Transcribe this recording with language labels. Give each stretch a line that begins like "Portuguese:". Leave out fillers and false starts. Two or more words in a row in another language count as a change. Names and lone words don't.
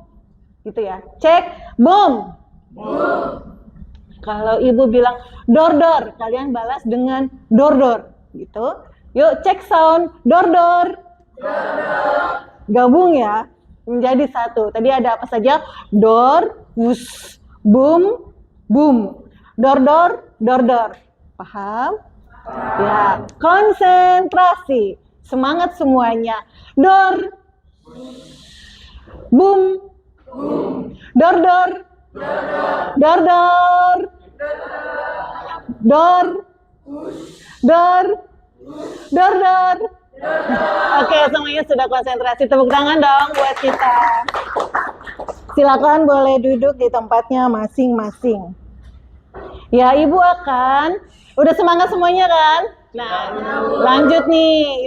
Indonesian: Gitu ya. Cek boom. Kalau Ibu bilang door, kalian balas dengan door gitu. Yuk cek sound door. Gabung ya. menjadi satu. Tadi ada apa saja? Door, wus, boom, boom. Door, door, door, door. Paham? Ya, konsentrasi. Semangat semuanya. Door, boom, door, door, door, door, door, door, door, door. Oke, semuanya sudah konsentrasi. Tepuk tangan dong buat kita. Silakan boleh duduk di tempatnya masing-masing. Ya, Ibu udah semangat semuanya kan? Nah, lanjut nih.